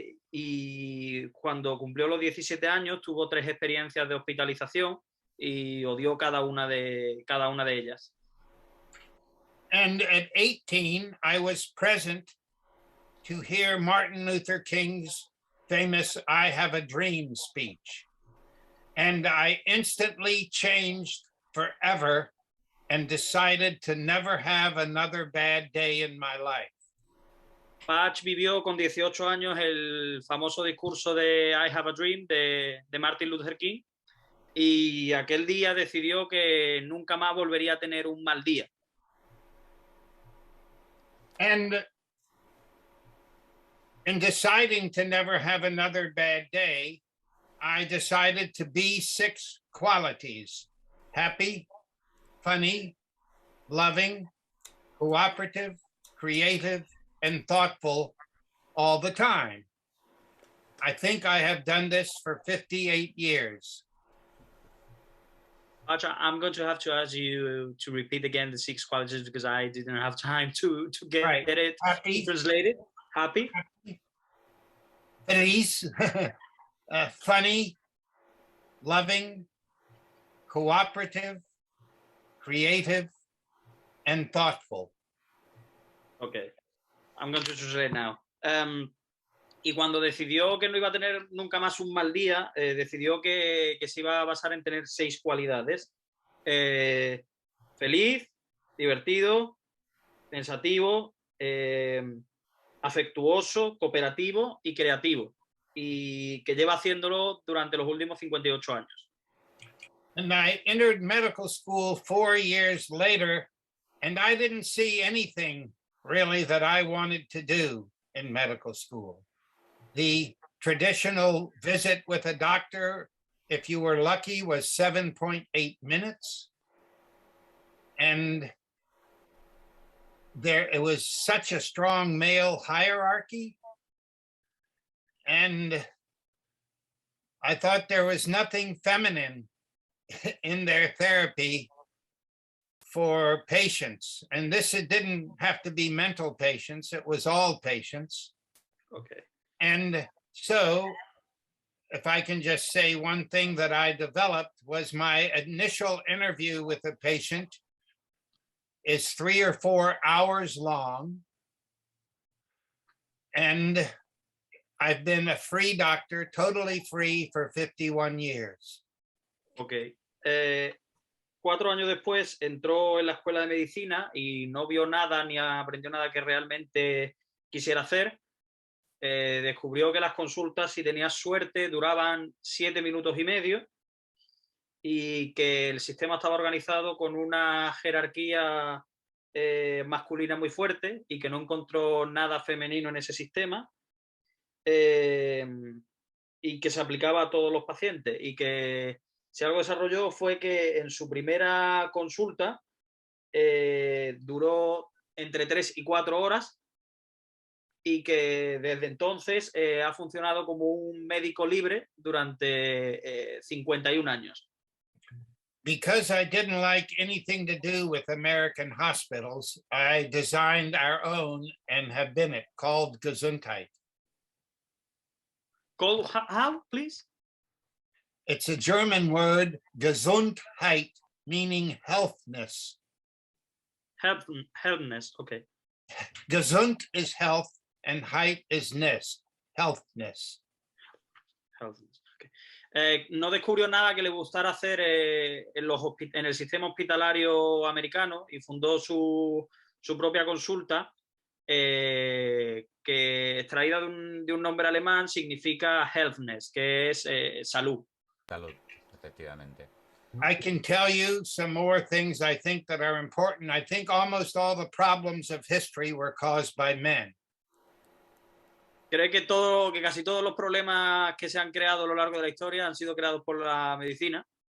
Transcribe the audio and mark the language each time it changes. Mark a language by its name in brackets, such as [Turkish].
[Spanish] Y cuando cumplió los 17 años tuvo 3 experiencias de hospitalización y odió cada una de ellas. [English] And at 18, I was present to hear Martin Luther King's famous I Have a Dream speech. And I instantly changed forever and decided to never have another bad day in my life. [Spanish] Patch vivió con 18 años el famoso discurso de I Have a Dream de Martin Luther King y aquel día decidió que nunca más volvería a tener un mal día. [English] And in deciding to never have another bad day, I decided to be 6 qualities: happy, funny, loving, cooperative, creative, and thoughtful all the time. I think I have done this for 58 years. I'm going to have to ask you to repeat again the 6 qualities because I didn't have time to get it Happy, translated. Happy, feliz, funny, loving, cooperative, creative, and thoughtful. Okay, I'm going to translate now. [Spanish] Y cuando decidió que no iba a tener nunca más un mal día, decidió que se iba a basar en tener 6 cualidades. Feliz, divertido, pensativo, afectuoso, cooperativo y creativo. Y que lleva haciéndolo durante los últimos 58 años. [English] And I entered medical school 4 years later, and I didn't see anything really that I wanted to do in medical school. The traditional visit with a doctor, if you were lucky, was 7.8 minutes. And it was such a strong male hierarchy. And I thought there was nothing feminine in their therapy for patients. And it didn't have to be mental patients, it was all patients. Okay. And so if I can just say one thing that I developed was my initial interview with a patient is 3 or 4 hours long. And I've been a free doctor, totally free for 51 years. Ok. [Spanish] 4 años después entró en la escuela de medicina y no vio nada ni aprendió nada que realmente quisiera hacer. Descubrió que las consultas, si tenía suerte, duraban 7 minutos y medio y que el sistema estaba organizado con una jerarquía masculina muy fuerte y que no encontró nada femenino en ese sistema y que se aplicaba a todos los pacientes y que si algo desarrolló fue que en su primera consulta duró entre 3 y 4 horas y que desde entonces ha funcionado como un médico libre durante 51 años. [English] Because I didn't like anything to do with American hospitals, I designed our own and have been it, called Gesundheit. Called how, please? It's a German word, Gesundheit, meaning healthness. Healthness, okay. Gesund is health and Heit is ness, healthness. Healthness, okay. [Spanish] No descubrió nada que le gustara hacer en el sistema hospitalario americano y fundó su propia consulta que extraída de un nombre alemán significa healthness, que es salud. Salud, efectivamente. [English] I can tell you some more things I think that are important. I think almost all the problems of history were caused by men. [Spanish] Cree que casi todos los problemas que se han creado a lo largo de la historia han sido creados por la medicina.